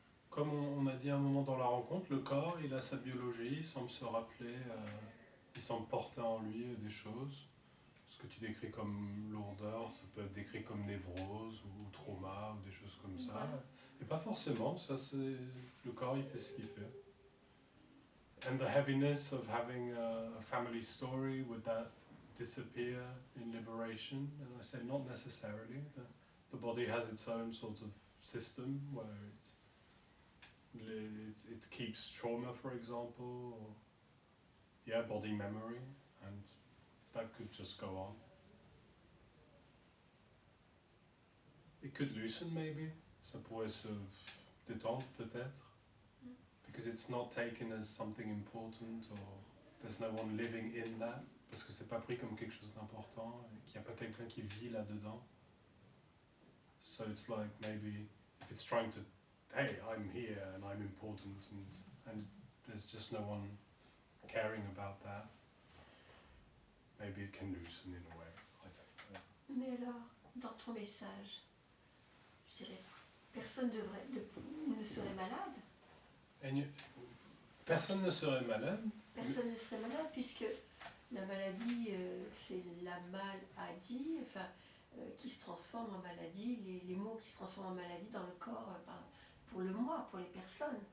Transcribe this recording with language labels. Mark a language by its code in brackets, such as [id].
[fr] Comme on a dit à un moment dans la rencontre, le corps, il a sa biologie, il semble se rappeler, il semble porter en lui des choses. Ce que tu décris comme lourdeur, ça peut être décrit comme névrose ou trauma ou des choses comme ça. Voilà. Et pas forcément, ça c'est... Le corps, il fait ce qu'il fait. [en] And the heaviness of having a family story, would that disappear in liberation? And I say not necessarily. The body has its own sort of system where it keeps trauma, for example, or body memory, and that could just go on. It could loosen maybe, [fr] ça pourrait se détendre peut-être, [en] because it's not taken as something important, or there's no one living in that, [fr] parce que c'est pas pris comme quelque chose d'important, et qu'il n'y a pas quelqu'un qui vit là-dedans. [en] So it's like maybe if it's trying to, hey, I'm here and I'm important, and there's just no one caring about that, maybe it can loosen in a way. I don't know. [fr] Mais alors, dans ton message, je dirais, personne ne serait malade. Personne ne serait malade. Personne ne serait malade puisque la maladie, c'est la maladie, enfin, qui se transforme en maladie, les mots qui se transforment en maladie dans le corps, pour le moi, pour les personnes.